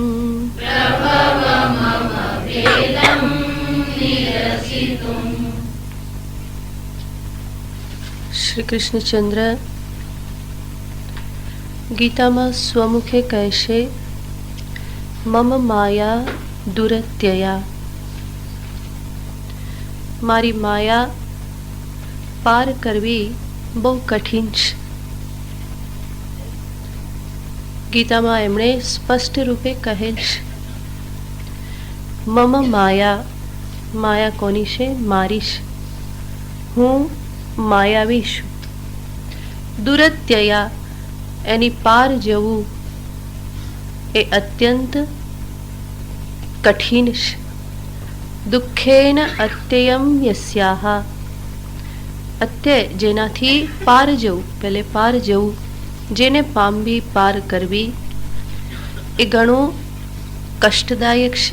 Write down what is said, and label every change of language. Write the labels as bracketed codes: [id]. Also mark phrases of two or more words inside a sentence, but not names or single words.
[gu] શ્રી કૃષ્ણચંદ્ર ગીતા માં સ્વમુખે કહશે [sa] मम माया दुरत्यया [gu] મારી માયા પાર કરવી બહુ કઠિન છે। ગીતા માં એમણે સ્પષ્ટ રૂપે કહેલ છે [sa] मम माया [gu] માયા કોની છે મારી છે હું માયાવી છું. દુરત્યયા એની પાર જવું એ અત્યંત કઠિન છે. [sa] दुःखेन अत्ययम यस्याह, [gu] અત્યય જેનાથી પાર જવું, પેલે પાર જવું, જેને પામવી, પાર કરવી એ ઘણું કષ્ટદાયક છે.